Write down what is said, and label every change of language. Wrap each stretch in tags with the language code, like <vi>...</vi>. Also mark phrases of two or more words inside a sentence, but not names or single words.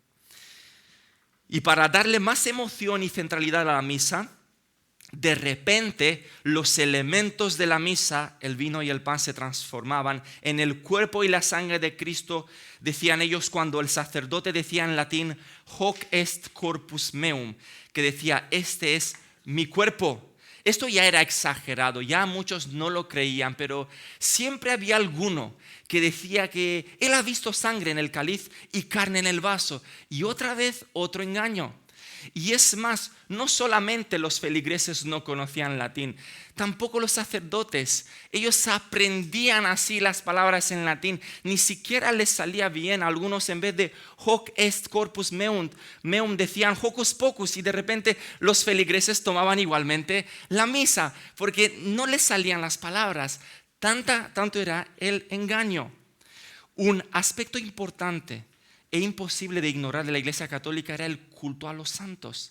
<es>Y para darle más emoción y centralidad a la misa, de repente los elementos de la misa, el vino y el pan, se transformaban en el cuerpo y la sangre de Cristo. Decían ellos cuando el sacerdote decía en latín</es> <la>hoc est corpus meum,</la> <es>que decía este es mi cuerpo. Esto ya era exagerado, ya muchos no lo creían, pero siempre había alguno que decía que él ha visto sangre en el cáliz y carne en el vaso. Y otra vez otro engaño. Y es más, no solamente los feligreses no conocían latín, tampoco los sacerdotes. Ellos aprendían así las palabras en latín, ni siquiera les salía bien. Algunos, en vez de</es> <la>hoc est corpus meum</la> <es>decían</es> <la>hocus pocus,</la> <es>y de repente los feligreses tomaban igualmente la misa porque no les salían las palabras. Tanto era el engaño. Un aspecto importante e imposible de ignorar de la Iglesia Católica era el culto a los santos.</es>